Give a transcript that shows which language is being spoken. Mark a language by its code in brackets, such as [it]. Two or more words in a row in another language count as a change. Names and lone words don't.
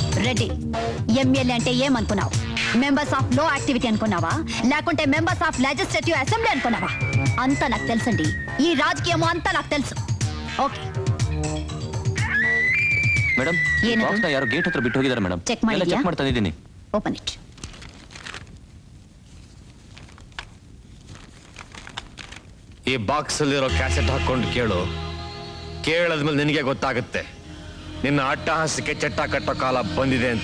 [te] రెడ్డి ఎమ్మెల్యే అంటే ఏమనుకున్నావు? [en] members of low activity [te] అనుకున్నావా, లేకుంటే [en] members of legislative assembly [te] అనుకున్నావా? అంతా నాకు తెలుసండి, ఈ రాజకీయము అంతా నాకు తెలుసు. [kn] ಓಕೆ ಮೇಡಮ್, ಏನದು? ಬಾಕ್ಸ್ನ ಯಾರೋ ಗೇಟ್ ಹತ್ರ ಬಿಟ್ಟು ಹೋಗಿದ್ದಾರೆ ಮೇಡಮ್. ಚೆಕ್ ಮಾಡಿದ್ಯಾ? ಚೆಕ್ ಮಾಡ್ತಾ ಇದ್ದೀನಿ. [en] Open it. [kn] ಈ ಬಾಕ್ಸ್ ಅಲ್ಲಿರೋ ಕ್ಯಾಸೆಟ್ ಹಾಕೊಂಡು ಕೇಳಾದ್ಮೇಲೆ ನಿನಗೆ ಗೊತ್ತಾಗುತ್ತೆ ನಿನ್ನ ಅಟ್ಟಹಾಸಕ್ಕೆ ಚಟ್ಟ ಕಟ್ಟೋ ಕಾಲ ಬಂದಿದೆ ಅಂತ.